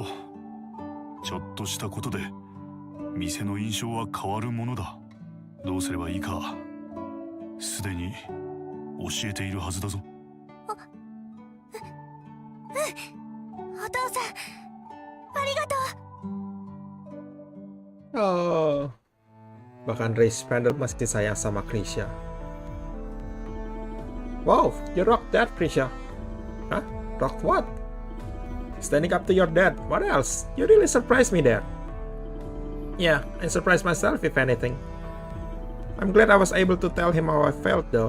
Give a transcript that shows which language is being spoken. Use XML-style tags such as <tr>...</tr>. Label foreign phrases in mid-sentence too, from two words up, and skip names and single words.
<ja>ちょっとしたことで店の印象は変わるものだ。どうすればいいかすでに教えているはずだぞ。お父さんありがとう。</ja> <id>Oh, bahkan Ray Spender masih sayang sama Krisha.</id> <en>Wow, you rocked that, Krisha. Huh? Rocked what? Standing up to your dad. What else? You really surprised me there. Yeah, I surprised myself if anything. I'm glad I was able to tell him how I felt though.</en>